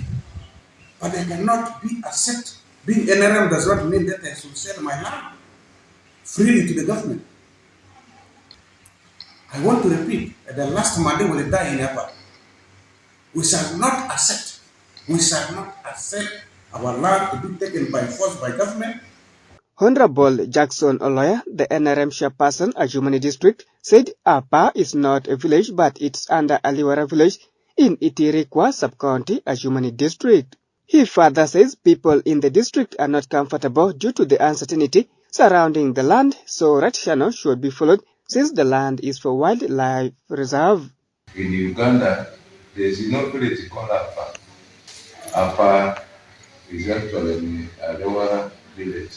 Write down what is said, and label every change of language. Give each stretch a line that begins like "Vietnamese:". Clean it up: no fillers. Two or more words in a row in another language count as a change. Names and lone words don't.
English: But I cannot be accepted. Being NRM does not mean that I should sell my land freely to the government. I want to repeat that the last Mali will die in Nepal. We shall not accept our land to be taken by force by government. Honorable Jackson Oloya, the NRM chairperson at Ajumani district, said Apa is not a village but it's under Aliwara village in Itirikwa sub-county, Ajumani district. He further says people in the district are not comfortable due to the uncertainty surrounding the land, so red channel should be followed since the land is for wildlife reserve. In Uganda, there is no village called Apa. Apa is actually a lower village.